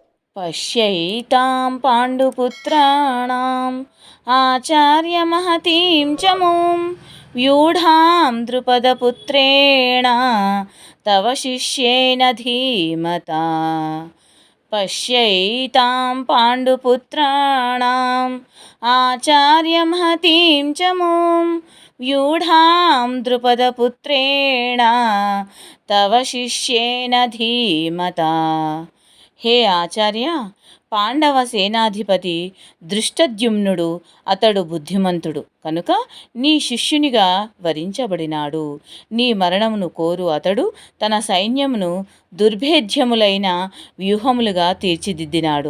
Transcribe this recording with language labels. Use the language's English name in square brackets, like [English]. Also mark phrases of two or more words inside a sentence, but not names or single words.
[Sanskrit] पश्यैतां पाण्डुपुत्राणाम् आचार्यमहतीं च मूं व्यूढां द्रुपदपुत्रेण तव शिष्येन धीमता। पश्यैतां पाण्डुपुत्राणाम् आचार्यमहतीं च मूं व्यूढां द्रुपदपुत्रेण तव शिष्येन धीमता। [Telugu] హే ఆచార్య, పాండవ సేనాధిపతి దృష్టద్యుమ్నుడు అతడు బుద్ధిమంతుడు కనుక నీ శిష్యునిగా వరించబడినాడు. నీ మరణమును కోరు అతడు తన సైన్యమును దుర్భేద్యములైన వ్యూహములుగా తీర్చిదిద్దినాడు.